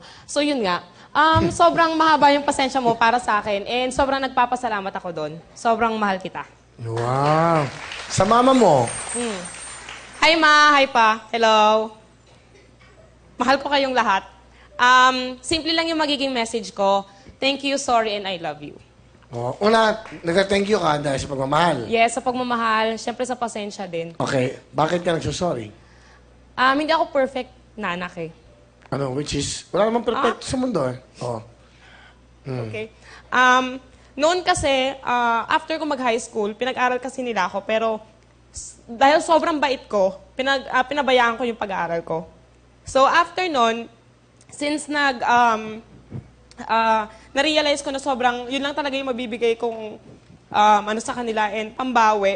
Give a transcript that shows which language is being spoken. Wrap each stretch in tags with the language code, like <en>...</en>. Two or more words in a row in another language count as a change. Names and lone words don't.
<tl>So yun nga, sobrang mahaba yung pasensya mo para sa akin and sobrang nagpapasalamat ako doon. Sobrang mahal kita. Wow. Sa mama mo? Hi, Ma. Hi, Pa. Hello. Mahal ko kayong lahat. Simple lang yung magiging message ko.</tl> <en>Thank you, sorry, and I love you.</en> <tl>Una, nag-</tl> <en>thank you</en> <tl>ka dahil sa pagmamahal. Yes, sa pagmamahal. Siyempre sa pasensya din. Okay. Bakit ka nagsusorry? Hindi ako perfect na anak eh. Ano,</tl> <en>which is,</en> <tl>wala namang perfect sa mundo eh. Okay. Noon kasi, after ko mag-</tl> <en>high school,</en> <tl>pinag-aral kasi nila ako, pero dahil sobrang bait ko, pinabayaan ko yung pag-aaral ko. So after noon, since na-realize ko na sobrang, yun lang talaga yung mabibigay kong ano sa kanila and pambawi.</tl>